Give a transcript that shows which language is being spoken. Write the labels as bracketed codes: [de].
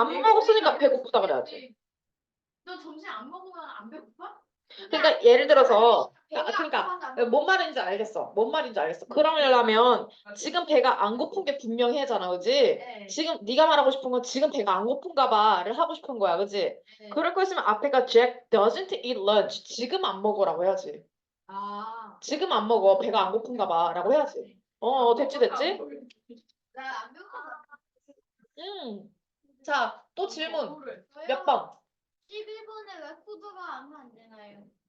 [ko] 안 먹었으니까 배고프다 그래야지. 너 점심 안 먹으면 안 배고파? 그러니까 예를 들어서 배가 그러니까 아파서 안 뭔 말인지 알겠어. 뭔 말인지 알겠어. 그러려면 지금 배가 안 고픈 게 분명해잖아, 그지? 네. 지금 네가 말하고 싶은 건 지금 배가 안 고픈가 봐를 하고 싶은 거야, 그지? 네. 그럴 거였으면 앞에가 [en] Jack doesn't eat lunch. [ko] 지금 안 먹으라고 해야지. 아, 지금 안 먹어. 배가 안 고픈가 봐라고 해야지. 됐지. 나 안 배고파. 자, 또 질문. 몇 번? 11번에 왜 코드가 하면 안 되나요?